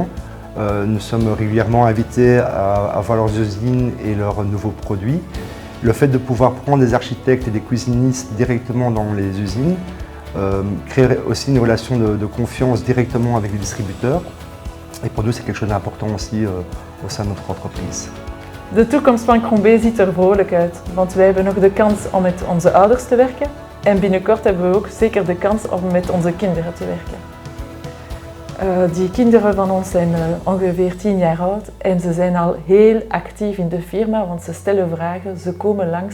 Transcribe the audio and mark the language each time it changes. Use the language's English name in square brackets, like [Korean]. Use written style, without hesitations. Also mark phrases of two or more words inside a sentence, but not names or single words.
[French] Nous sommes régulièrement invités à voir leurs usines et leurs nouveaux produits. Le fait de pouvoir prendre des architectes et des cuisinistes directement dans les usines crée aussi une relation de confiance directement avec les distributeurs. Et pour nous, c'est quelque chose d'important aussi au sein de notre entreprise. [Dutch] De toekomst van Crombay ziet er vrolijk uit, want wij hebben nog de kans om met onze ouders te werken. En binnenkort hebben we ook zeker de kans om met onze kinderen te werken. Die kinderen van ons zijn ongeveer 10 jaar oud en ze zijn al heel actief in de firma, want ze stellen vragen, ze komen langs.